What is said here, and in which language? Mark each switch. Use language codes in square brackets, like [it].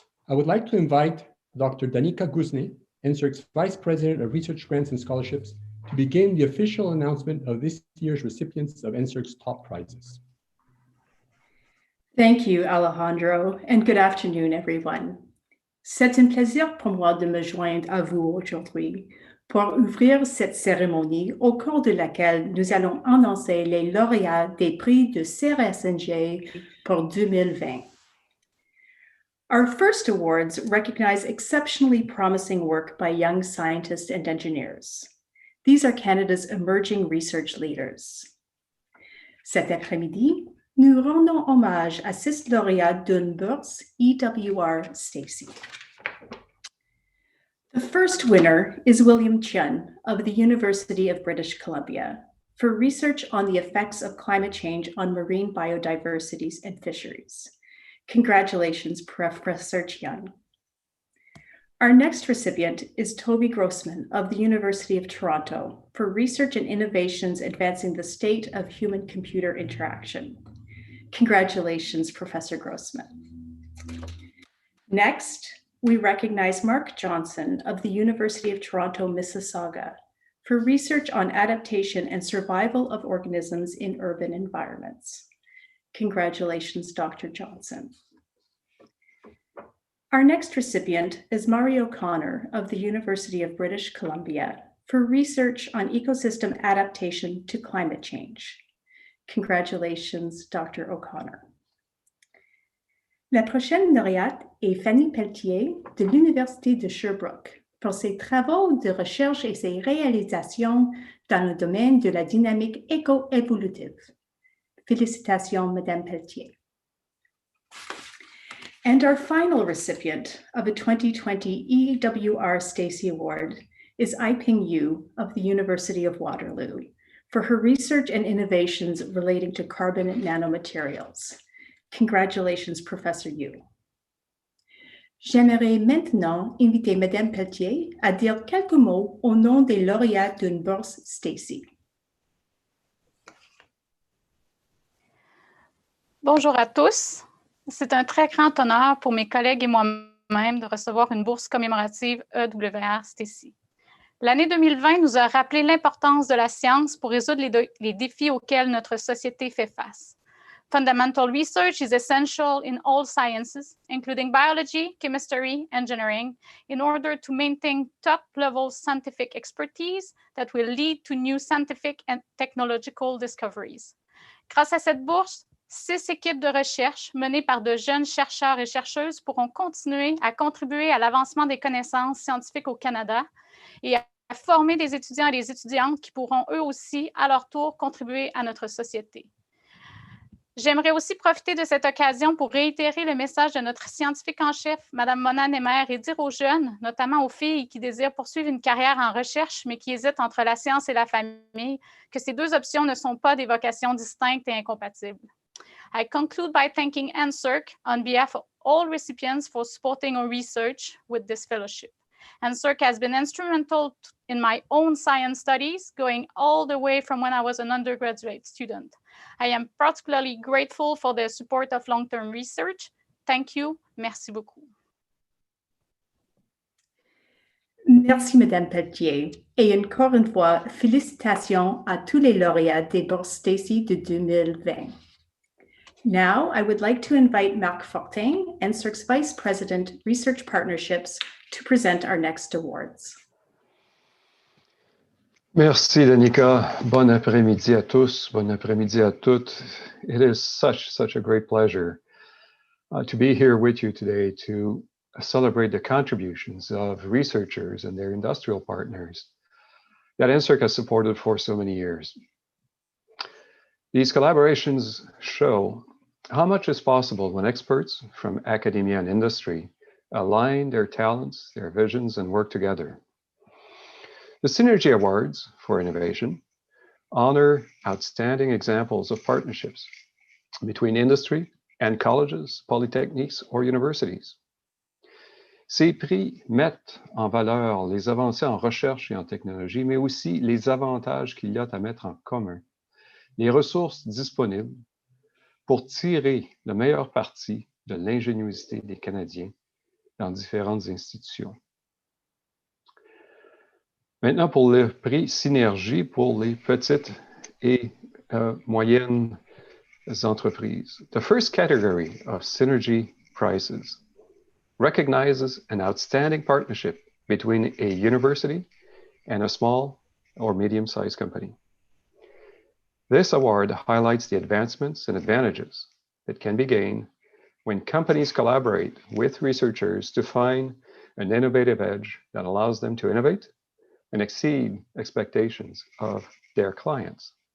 [en] I would like to invite Dr. Danica Guzne, NSERC's Vice President of Research Grants and Scholarships, to begin the official announcement of this year's recipients of NSERC's top prizes. Thank you, Alejandro, and good afternoon, everyone. [fr] C'est un plaisir pour moi de me joindre à vous aujourd'hui pour ouvrir cette cérémonie au cours de laquelle nous allons annoncer les lauréats des prix du CRSNG pour 2020. [en] Our first awards recognize exceptionally promising work by young scientists and engineers. These are Canada's emerging research leaders. [fr] Cet après-midi, nous rendons hommage à 6 lauréats d'une bourse EWR Stacy. [en] The first winner is William Chun of the University of British Columbia for research on the effects of climate change on marine biodiversity and fisheries. Congratulations, Professor Chun. Our next recipient is Toby Grossman of the University of Toronto for research and innovations advancing the state of human-computer interaction. Congratulations, Professor Grossman. Next, we recognize Mark Johnson of the University of Toronto, Mississauga for research on adaptation and survival of organisms in urban environments. Congratulations, Dr. Johnson. Our next recipient is Mari O'Connor of the University of British Columbia for research on ecosystem adaptation to climate change. Congratulations, Dr. O'Connor. [fr] La prochaine lauréate est Fanny Pelletier de l'Université de Sherbrooke pour ses travaux de recherche et ses réalisations dans le domaine de la dynamique éco-évolutive. Félicitations, Madame Pelletier. [en] And our final recipient of a 2020 EWR Stacy Award is Ai-Ping Yu of the University of Waterloo for her research and innovations relating to carbon nanomaterials. Congratulations, Professor Yu. [fr] J'aimerais maintenant inviter Madame Pelletier à dire quelques mots au nom des lauréats d'une bourse Stacy. Bonjour à tous. C'est un très grand honneur pour mes collègues et moi-même de recevoir une bourse commémorative EWR Stacy. L'année 2020 nous a rappelé l'importance de la science pour résoudre les défis auxquels notre société fait face. [en] Fundamental research is essential in all sciences, including biology, chemistry, engineering, in order to maintain top-level scientific expertise that will lead to new scientific and technological discoveries. [fr] Grâce à cette bourse, 6 équipes de recherche menées par de jeunes chercheurs et chercheuses pourront continuer à contribuer à l'avancement des connaissances scientifiques au Canada et à former des étudiants et des étudiantes qui pourront eux aussi, à leur tour, contribuer à notre société. J'aimerais aussi profiter de cette occasion pour réitérer le message de notre scientifique en chef, Mme Mona Nemer, et dire aux jeunes, notamment aux filles qui désirent poursuivre une carrière en recherche, mais qui hésitent entre la science et la famille, que ces deux options ne sont pas des vocations distinctes et incompatibles. [en] I conclude by thanking NSERC on behalf of all recipients for supporting our research with this fellowship. NSERC has been instrumental in my own science studies, going all the way from when I was an undergraduate student. I am particularly grateful for their support of long-term research. Thank you. [fr] Merci beaucoup. Merci, Madame Pelletier. Et encore une fois, félicitations à tous les lauréats des bourses Stacy de 2020. [en] Now, I would like to invite Marc Fortin, NSERC's Vice President, Research Partnerships, to present our next awards. [fr] Merci, Danica. Bon après-midi à tous. Bon après-midi à toutes. [en] It is such a great pleasure to be here with you today to celebrate the contributions of researchers and their industrial partners that NSERC has supported for so many years. These collaborations show how much is possible when experts from academia and industry align their talents, their visions, and work together. The Synergy Awards for Innovation honor outstanding examples of partnerships between industry and colleges, polytechniques, or universities. [fr] Ces prix mettent en valeur les avancées en recherche et en technologie, mais aussi les avantages qu'il y a à mettre en commun, les ressources disponibles pour tirer le meilleur parti de l'ingéniosité des Canadiens dans différentes institutions. Maintenant, pour le prix Synergie pour les petites et moyennes entreprises. [en] The first category of Synergy prizes recognizes an outstanding partnership between a university and a small or medium-sized company. This award highlights the advancements and advantages that can be gained when companies collaborate with researchers to find an innovative edge that allows them to innovate and exceed expectations of their clients.